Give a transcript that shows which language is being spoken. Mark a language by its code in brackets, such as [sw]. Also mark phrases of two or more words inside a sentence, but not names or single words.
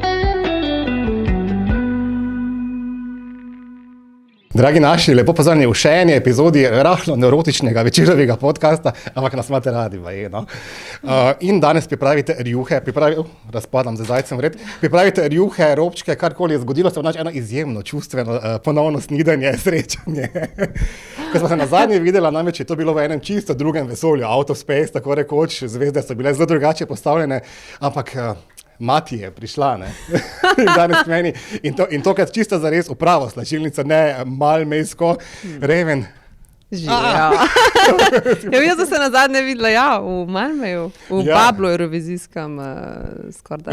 [sl] Dragi naši, lepo pozdravljeni v še eni epizodi rahlo neurotičnega večerovega podcasta, ampak nas imate radi, no. In danes pripravite rjuhe, razpadam za zajcem vred, pripravite rjuhe, robčke, karkoli je zgodilo, se v eno izjemno čustveno ponovno snidanje, srečanje. Ko smo se nazadnje videla, namreč je to bilo v enem čisto drugem vesolju, [en] out of space, [sl] tako rekoč, zvezde so bile zelo drugače postavljene, ampak mati je prišla, ne, danes k meni in tokrat čisto zares v pravo slačilnico, ne malmejsko, Raven. Živijo. Jaz sem se nazadnje videla, v Malmeju, v Bablu eurovizijskem skoraj.